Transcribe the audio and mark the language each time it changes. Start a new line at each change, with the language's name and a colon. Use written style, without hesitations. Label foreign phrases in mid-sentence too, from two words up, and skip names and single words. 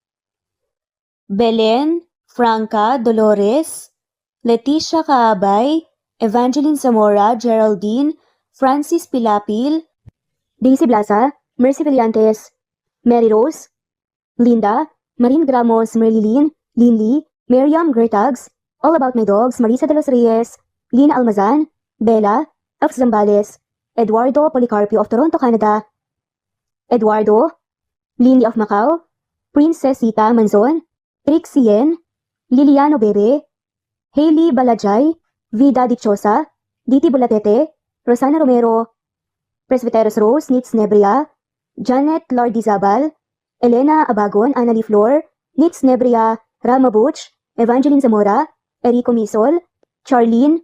English: Belen, Franca, Dolores, Leticia Kaabay, Evangeline Zamora, Geraldine, Francis Pilapil, Daisy Blasa, Mercy Villantes, Mary Rose, Linda, Marine Gramos, Merlilin, Linley, Miriam Gertags, All About My Dogs, Marisa de los Reyes, Lina Almazan, Bella, Elf Zambales, Eduardo Policarpio of Toronto, Canada, Eduardo, Lindy of Macau, Princess Sita Manzon, Trixie Yen, Liliano Bebe, Hailey Balajay, Vida Dichosa, Diti Bulatete, Rosana Romero, Presbyteros Rose, Nitz Nebria, Janet Lardizabal, Elena Abagon, Annalie Flor, Nitz Nebria, Rama Butch, Evangeline Zamora, Erico Misol, Charlene,